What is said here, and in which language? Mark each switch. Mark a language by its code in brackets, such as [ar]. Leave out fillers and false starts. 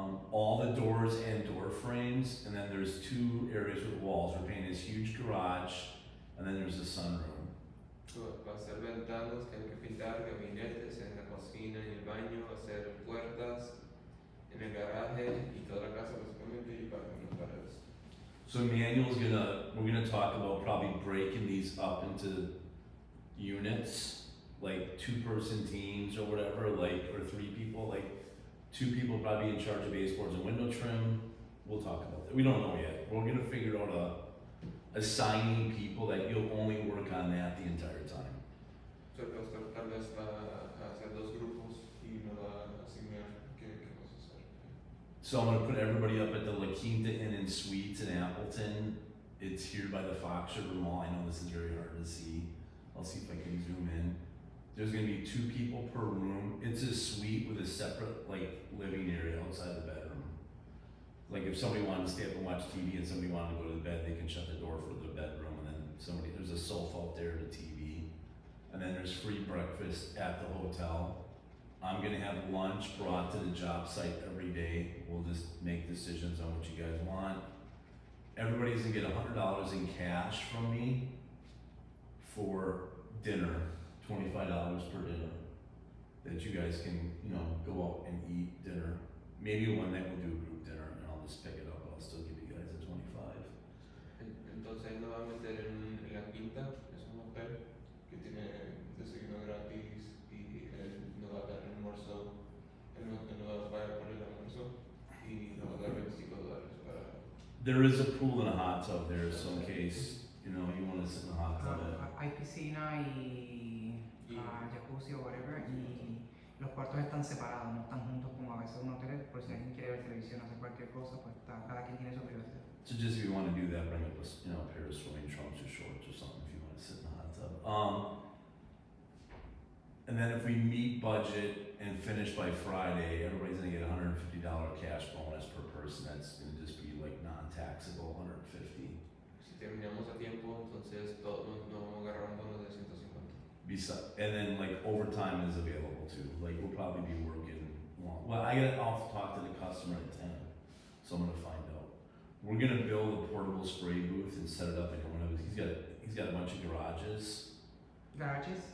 [en] All the doors and door frames, and then there's 2 areas with walls. We're painting this huge garage, and then there's a sunroom. [es] Va a ser ventanas que hay que pintar, gabinetes en la cocina, en el baño, hacer puertas en el garaje y toda la casa básicamente y para las paredes. [en] So we're gonna talk about probably breaking these up into units, like 2-person teams or whatever, or 3 people, like 2 people probably in charge of baseboards and window trim. We'll talk about that. We don't know yet. We're gonna figure out assigning people that you'll only work on that the entire time. [es] So el pastor tal vez va a hacer 2 grupos y me va a asignar qué vas a hacer. [en] So I'm gonna put everybody up at the La Quinta Inn and Suites in Appleton. It's here by the Fox River Mall. I know this is very hard to see. I'll see if I can zoom in. There's gonna be 2 people per room. It's a suite with a separate living area outside the bedroom. Like if somebody wanted to stay up and watch TV and somebody wanted to go to the bed, they can shut the door for the bedroom, and then there's a sofa out there and a TV. And then there's free breakfast at the hotel. I'm gonna have lunch brought to the job site every day. We'll just make decisions on what you guys want. Everybody's gonna get $100 in cash from me for dinner. $25 per dinner, that you guys can, go out and eat dinner. Maybe one night we'll do a group dinner and I'll just pick it up, but I'll still give you guys the 25. [es] Entonces él lo va a meter en la quinta, es un hotel que tiene desayuno gratis y él nos va a dar almuerzo, él nos va a pagar por el almuerzo y nos va a dar $25 para... [en] There is a pool and a hot tub there, so in case, you want to sit in the hot tub. [es] Hay piscina y jacuzzi o whatever, y los cuartos están separados, no están juntos como a veces un hotel, por si alguien quiere ver televisión, hacer cualquier cosa, pues cada quien tiene su privacidad. [en] So just if you want to do that, bring up a pair of swimming trunks or shorts or something if you want to sit in the hot tub. And then if we meet budget and finish by Friday, everybody's gonna get a $150 cash bonus per person. That's gonna just be like non-taxable, $150. [es] Si terminamos a tiempo, entonces todos nos vamos a agarrar un bono de 150. [en] And then overtime is available too. We'll probably be working long. Well, I'll talk to the customer at 10, so I'm gonna find out. We're gonna build a portable spray booth and set it up in one of his. He's got a bunch of garages. Garages?